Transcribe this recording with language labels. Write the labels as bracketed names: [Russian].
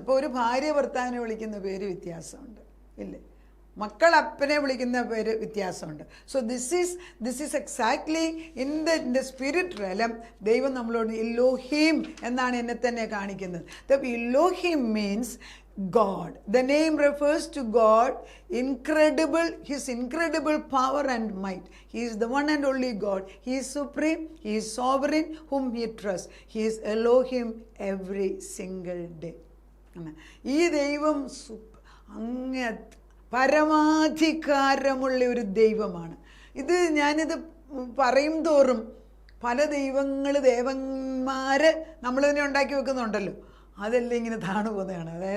[Malayalam] ഇപ്പോൾ ഒരു ഭാര്യ ഭർത്താവിനെ വിളിക്കുന്ന പേര് വ്യത്യാസമുണ്ട്, ഇല്ലേ? മക്കൾ അപ്പനെ വിളിക്കുന്ന പേര് വ്യത്യാസമുണ്ട്. [English] So this is exactly in the spirit realm. [Malayalam] ദൈവം നമ്മളോട് ഇലോഹീം എന്നാണ് എന്നെ തന്നെ കാണിക്കുന്നത്. ഇലോഹീം means [English] God. The name refers to God, His incredible power and might. He is the one and only God. He is supreme, He is sovereign, whom He trusts. He is Elohim every single day. [Malayalam] ഈ ദൈവം അങ്ങേ പരമാധികാരമുള്ള ഒരു ദൈവമാണ്. ഞാനിത് പറയും തോറും പല ദേവന്മാർ നമ്മളിതിനെ ഉണ്ടാക്കി വെക്കുന്നുണ്ടല്ലോ, അതെല്ലാം ഇങ്ങനെ താണു പോകുന്നതാണ്.